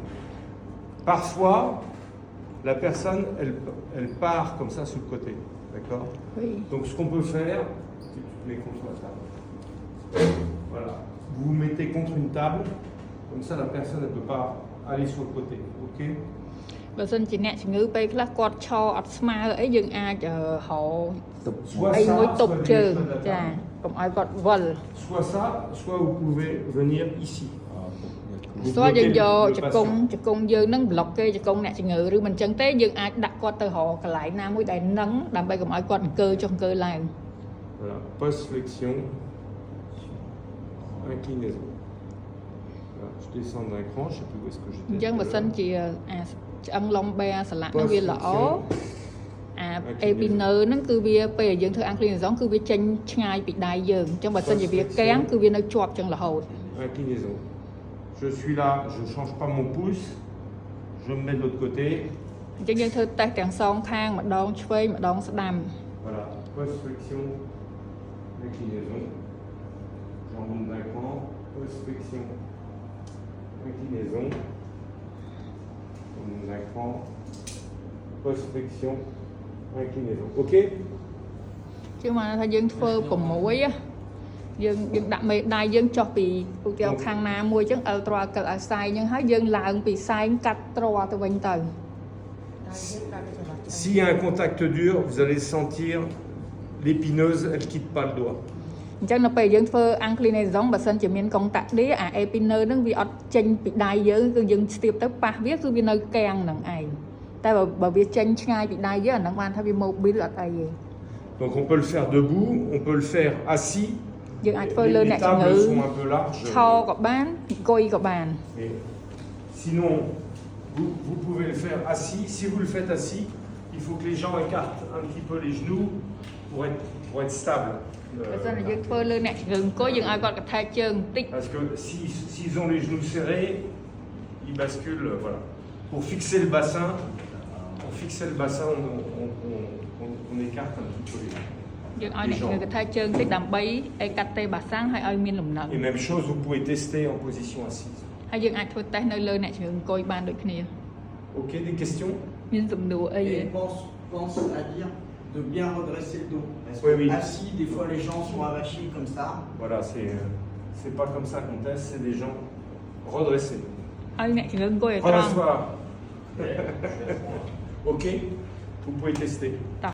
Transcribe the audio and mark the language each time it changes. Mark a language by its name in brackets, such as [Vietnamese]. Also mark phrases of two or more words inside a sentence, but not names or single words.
[French] Parfois, la personne, elle part comme ça sur le côté. D'accord? Oui. Donc ce qu'on peut faire, tu te mets contre la table. Voilà. Vous vous mettez contre une table. Comme ça, la personne, elle ne peut pas aller sur le côté. OK? [Khmer] បើសិនជាអ្នកជំងឺពេលខ្លះគាត់ឈរអត់ស្មើអីយើងអាចហៅ [French] Soit [Khmer] អី [French] ça, [Khmer] មួយទប់ [French] soit [Khmer] ជើង [French] venir sur la [Khmer] ចា [French] table. [Khmer] កុំឲ្យគាត់វិល [French] Soit ça, soit vous pouvez venir ici. Vous [Khmer] ស្ទាល់យើង [French] bloquez [Khmer] យក [French] le [Khmer] ជង្គង់ [French] patient. [Khmer] ជង្គង់យើងនឹងប្លុកគេជង្គង់អ្នកជំងឺឬមិនចឹងទេយើងអាចដាក់គាត់ទៅរកកន្លែងណាមួយដែលនឹងដើម្បីកុំឲ្យគាត់អង្គើចុះអង្គើឡើង [French] Voilà. Post-flexion. Inclinaison. Voilà. Je descends d'un cran, je ne sais plus où est-ce que [Khmer] អញ្ចឹង [French] j'étais. [Khmer] បើសិនជាអាឆ្អឹងលំបែអាស្លាក់នឹងវាល្អអា epineur ហ្នឹងគឺវាពេលយើងធ្វើ inclinaison គឺវាចេញឆ្ងាយពីដៃយើងអញ្ចឹងបើសិនជាវាកាំងគឺវានៅជាប់ចឹងរហូត [French] Inclinaison. Je suis là, je ne change pas mon pouce. Je me mets de l'autre côté. [Khmer] អញ្ចឹងយើងធ្វើតេស្តទាំងសងខាងម្ដងឆ្វេងម្ដងស្ដាំ [French] Voilà. Post-flexion. Inclinaison. J'en monte d'un cran. Post-flexion. Inclinaison. J'en monte d'un cran. Post-flexion. Inclinaison. OK? [Khmer] ជាមកថាយើងធ្វើ6ណាយើងដាក់មេដៃយើងចុះពីឧទាហរណ៍ខាងណាមួយអញ្ចឹង L3 កិលឲ្យសែងអញ្ចឹងហើយយើងឡើងពីសែងកាត់ត្រទៅវិញទៅ [French] S'il y a un contact dur, vous allez sentir l'épineuse, elle ne quitte pas le doigt. [Khmer] អញ្ចឹងនៅពេលយើងធ្វើ inclinaison បើសិនជាមានកុងតាក់ឌីអា epineur ហ្នឹងវាអត់ចេញពីដៃយើងគឺយើងស្ទាបទៅប៉ះវាគឺវានៅកាំងហ្នឹងឯងតែបើវាចេញឆ្ងាយពីដៃយើងអាហ្នឹងបានថាវា mobile អត់អីទេ [French] Donc on peut le faire debout, on peut le faire assis. [Khmer] យើងអាចធ្វើលើ [French] Les [Khmer] អ្នកជំងឺ [French] tables sont un peu larges. [Khmer] ឈរក៏បានអង្គុយក៏បាន [French] Et sinon, vous pouvez le faire assis. Si vous le faites assis, il faut que les gens écartent un petit peu les genoux pour être stable. [Khmer] បើសិនជាយើងធ្វើលើអ្នកជំងឺអង្គុយយើងឲ្យគាត់កថែជើងបន្តិច [French] Parce que s'ils ont les genoux serrés, ils basculent. Voilà. Pour fixer le bassin, on écarte un petit peu les genoux. [Khmer] យើងឲ្យអ្នកជំងឺកថែជើងបន្តិចដើម្បីឲ្យកាត់ទេបាសាំងហើយឲ្យមានលំនឹង [French] Et même chose, vous pouvez tester en position assise. [Khmer] ហើយយើងអាចធ្វើតេស្តនៅលើអ្នកជំងឺអង្គុយបានដូចគ្នា [French] Ok, des questions? [Khmer] មានសំណួរអីទេ [French] Et pense à dire de bien redresser le dos. Parce Oui, que oui. assis, des fois les gens sont avachis comme ça. Voilà, c'est pas comme ça qu'on teste, c'est des gens redressés. [Khmer] ឲ្យអ្នកជំងឺអង្គុយឲ្យ [French] Prends [Khmer] ត្រ [French] la [Khmer] ង់ [French] soie. Ok, vous pouvez tester.